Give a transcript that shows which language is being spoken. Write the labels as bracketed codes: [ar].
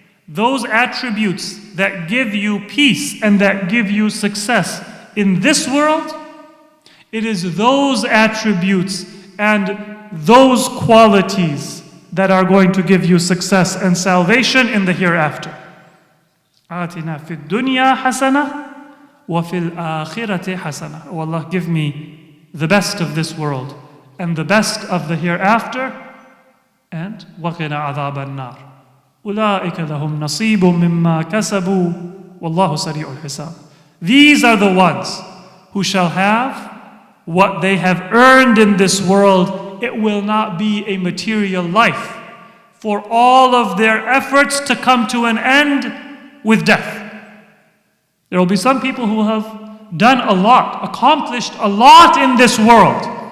[en] Those attributes that give you peace and that give you success in this world, it is those attributes and those qualities that are going to give you success and salvation in the hereafter. [ar] آتنا في الدنيا حسنة وفي الآخرة حسنة. [en] Oh Allah, give me the best of this world and the best of the hereafter, and [ar] وقنا عذاب النار. أولئك لهم نصيب مما كسبوا والله سريع الحساب. [en] These are the ones who shall have what they have earned in this world. It will not be a material life, for all of their efforts to come to an end with death. There will be some people who have done a lot, accomplished a lot in this world.